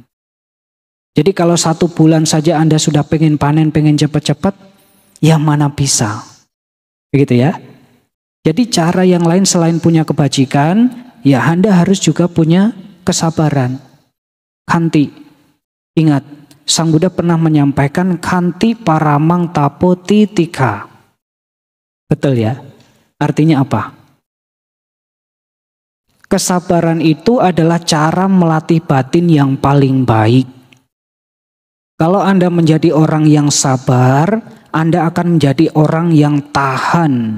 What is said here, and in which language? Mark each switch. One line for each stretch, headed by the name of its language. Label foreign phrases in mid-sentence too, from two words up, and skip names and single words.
Indonesian: Jadi kalau 1 bulan saja Anda sudah pengen panen, pengen cepat-cepat, ya mana bisa. Begitu ya. Jadi cara yang lain selain punya kebajikan, ya Anda harus juga punya kesabaran. Khanti. Ingat, Sang Buddha pernah menyampaikan
Pali: khanti paramang tapo titika.
Indonesian: Betul ya? Artinya apa? Kesabaran itu adalah cara melatih batin yang paling baik. Kalau Anda menjadi orang yang sabar, Anda akan menjadi orang yang tahan.